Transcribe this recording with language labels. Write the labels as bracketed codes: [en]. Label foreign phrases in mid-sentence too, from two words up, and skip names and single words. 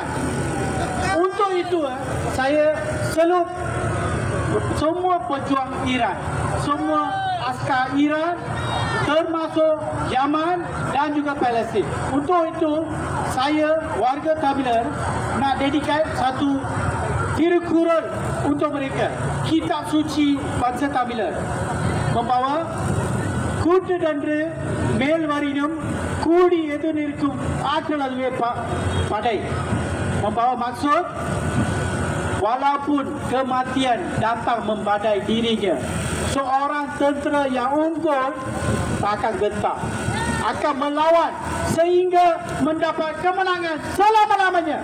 [ms] Untuk itu saya salute semua pejuang Iran, semua askar Iran, termasuk Yaman dan juga Palestin. Untuk itu saya warga Tamiler nak dedicate satu Tirukural untuk mereka. Kitab suci bangsa Tamiler membawa [ta] கூட்டுடன்று மேல் வரினும் கூடி எது நிற்கும் ஆற்றல் அதுவே படை. [ms] Membawa maksud walaupun kematian datang membadai dirinya, seorang tentera yang unggul tak akan gentar, akan melawan sehingga mendapat kemenangan selama-lamanya.